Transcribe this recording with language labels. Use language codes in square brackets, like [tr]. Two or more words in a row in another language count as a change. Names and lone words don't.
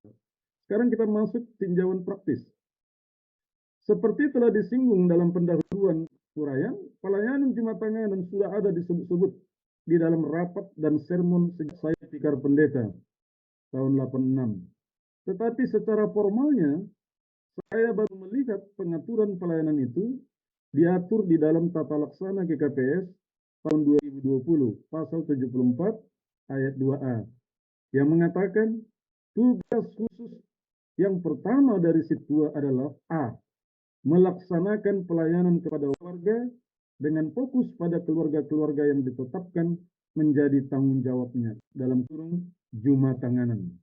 [id] Sekarang kita masuk tinjauan praktis. Seperti telah disinggung dalam pendahuluan uraian, pelayanan juma tanganan sudah ada disebut-sebut di dalam rapat dan sermon sejak saya tikar pendeta tahun 86. Tetapi secara formalnya, saya baru melihat pengaturan pelayanan itu diatur di dalam Tata Laksana GKPS tahun 2020, pasal 74 ayat 2A, yang mengatakan tugas khusus yang pertama dari Situa adalah A. Melaksanakan pelayanan kepada keluarga dengan fokus pada keluarga-keluarga yang ditetapkan menjadi tanggung jawabnya, dalam kurung juma tanganan.